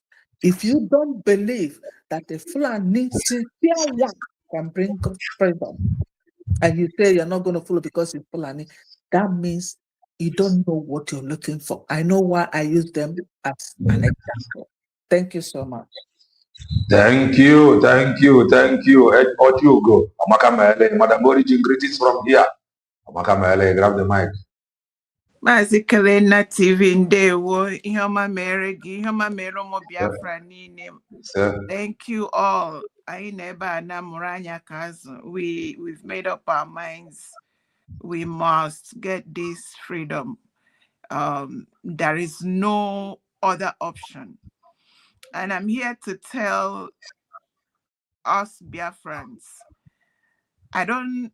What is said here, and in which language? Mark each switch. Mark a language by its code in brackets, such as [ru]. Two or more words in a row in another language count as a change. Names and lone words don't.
[en] If you don't believe that the Fulani sincere one can bring freedom, and you say you're not going to follow because it's Fulani, that means you don't know what you're looking for. I know why I use them as an example. Thank you so much. Thank you. Otugo, Amaka Mele, Madam Origin, greetings from here. Amaka Mele, grab the mic. [ig] Maazị Kelena TV ndewo ihe ọma mere gị ihe ọma mere ụmụ Biafra niile. [en] Thank you all. [ig] Anyị na ebe a na mụrụ anya ka azụ. [en] We've made up our minds. We must get this freedom. There is no other option. And I'm here to tell us Biafrans, I don't